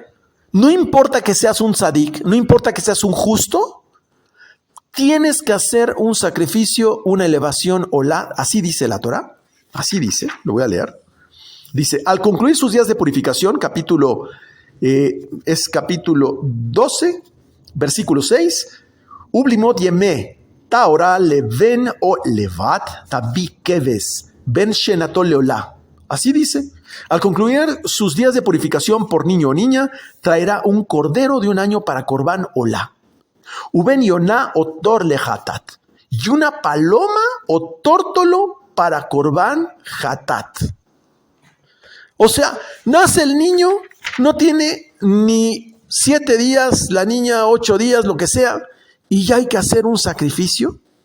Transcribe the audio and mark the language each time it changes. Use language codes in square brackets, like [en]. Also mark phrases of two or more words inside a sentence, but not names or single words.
[es] No importa que seas un tzadik, no importa que seas un justo, tienes que hacer un sacrificio, una elevación olá. Así dice la Torá, así dice, lo voy a leer. Dice, al concluir sus días de purificación, capítulo 12, versículo 6, [he] ובמלאת ימי טהרה לבן או לבת תביא כבש בן שנתו לעלה. [es] Así dice, al concluir sus días de purificación por niño o niña, traerá un cordero de un año para [he] קרבן עולה. ובן יונה או תר לחטאת, [es] y una paloma o tórtolo para [he] קרבן חטאת. [es] O sea, nace el niño, no tiene ni 7 días, la niña 8 días, lo que sea, y ya hay que hacer un sacrificio.